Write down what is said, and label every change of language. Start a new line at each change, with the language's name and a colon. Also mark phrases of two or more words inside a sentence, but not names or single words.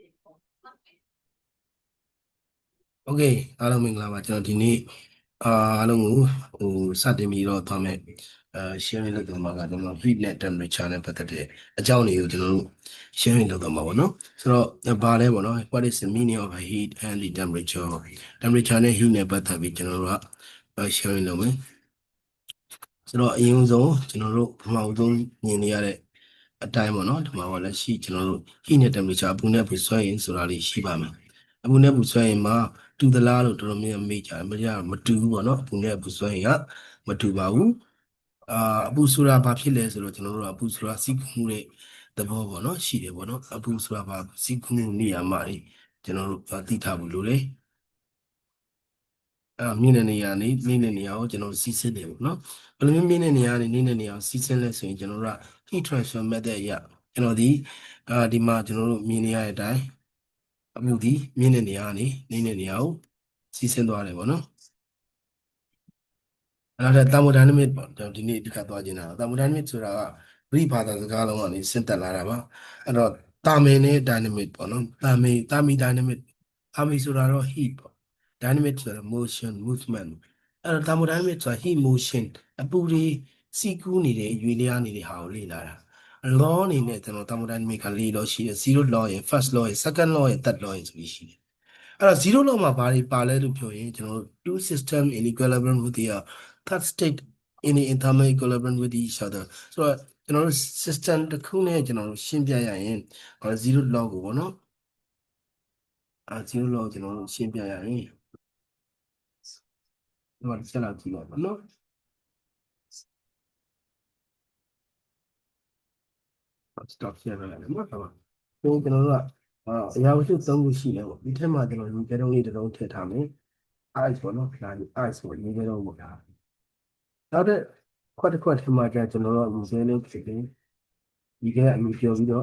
Burmese: โอเคအားလုံးမင်္ဂလာပါကျွန်တော်ဒီနေ့အားလုံးကိုစတင်ပြီးတော့သွားမယ်sharing လုပ်တော့မှာကကျွန်တော် heat နဲ့ temperature နဲ့ပတ်သက်တဲ့အကြောင်းတွေကိုကျွန်တော်တို့ sharing လုပ်တော့မှာပေါ့နော်ဆိုတော့ဘာ လဲပေါ့နော်
English: what is the meaning of a heat and the temperature
Burmese: နဲ့ heat နဲ့ပတ်သက်ပြီးကျွန်တော်တို့ကsharing လုပ်မယ်ဆိုတော့အရင်ဆုံးကျွန်တော် တို့ပထမဆုံးမြင်နေရတဲ့အတိုင်းပေါ့နော်ဒီမှာကလည်းရှိကျွန်တော်တို့ heat နဲ့ temperature အပူနဲ့ပူဆွဲရင်ဆိုတာလေးရှိပါမယ်အပူနဲ့ပူဆွဲရင်မှာတူသလားလို့တော်တော်များများမေးကြတယ်မတူဘူးပေါ့နော်အပူနဲ့ပူဆွဲရင်ကမတူပါဘူးအပူဆိုတာဘာဖြစ်လဲဆိုတော့ကျွန်တော်တို့ကအပူဆိုတာစီးကူးမှုတဲ့သဘောပေါ့နော်ရှိတယ်ပေါ့နော်အပူဆိုတာဘာစီးကူးမှုနေရာမှာကျွန်တော်တို့သိထားဘူးလို့လေ မြင့်တဲ့နေရာနေနေတဲ့နေရာကိုကျွန်တော်တို့စီးဆင်းတယ်ပေါ့နော်ဘယ်လိုမျိုးမြင့်တဲ့နေရာနေနေတဲ့နေရာကိုစီးဆင်းလဲဆိုရင်ကျွန်တော်တို့က
English: heat transfer method
Burmese: အရကျွန်တော်ဒီမှာကျွန်တော်တို့မြင်နေရတဲ့အတိုင်းအပူဒီမြင့်တဲ့နေရာနေနေတဲ့နေရာကိုစီးဆင်းသွားတယ်ပေါ့နော် အဲ့ဒါthermodynamic ပေါ့ကျွန်တော်ဒီနေ့အဓိကသွားခြင်းတာthermodynamic ဆိုတာကဂရိဘာသာစကားလုံးကနေဆင့်တက်လာတာပါအဲ့တော့တာမင်နဲ့ dynamic ပေါ့နော် thermodynamic ဆိုတာတော့ heat ပေါ့ dynamic ဆိုတာ
English: motion movement
Burmese: အဲ့တော့ thermodynamic ဆိုတာ
English: heat motion
Burmese: အပူတွေစီးကူးနေတဲ့ရွေ့လျားနေတဲ့ဟာကိုလေ့ လာတာ law အနေနဲ့ကျွန်တော် thermodynamic က4 law ရှိတယ်0 law ရယ်
English: first law
Burmese: ရယ်
English: second law
Burmese: ရယ်
English: third law
Burmese: ရယ်ဆိုပြီးရှိတယ်အဲ့တော့0 law မှာဘာတွေပါလဲလို့ပြောရင်ကျွန်တော်တို့
English: two system in equilibrium with the third state in the thermal equilibrium with each other
Burmese: ဆိုတော့ကျွန်တော်တို့ system တစ်ခုနဲ့ကျွန်တော်တို့ရှင်းပြရရင်0 law ကိုပေါ့နော် 0 law ကျွန်တော်တို့ရှင်းပြရရင်ဒီမှာတစ်ချက်လောက်ကြည့်ပါမယ်နော်
English: stop share
Burmese: လုပ်ရတယ်နော်ဟုတ်ပါဘူးကျွန်တော်တို့ကအရာဝတ္ထု3ခုရှိတယ်ပေါ့ဒီထက်မှကျွန်တော်ဒီကဲတုံးလေးတစ်လုံးထည့်ထားမယ် ice ပေါ့နော်ဒါ ice ပေါ့ဒီကဲတုံးပေါ့ဒါနောက်တဲ့ခွက်ထဲမှာကျကျွန်တော်တို့ဒီကဲလေးဖြစ်တယ်ဒီကအမြင်ပြောပြီး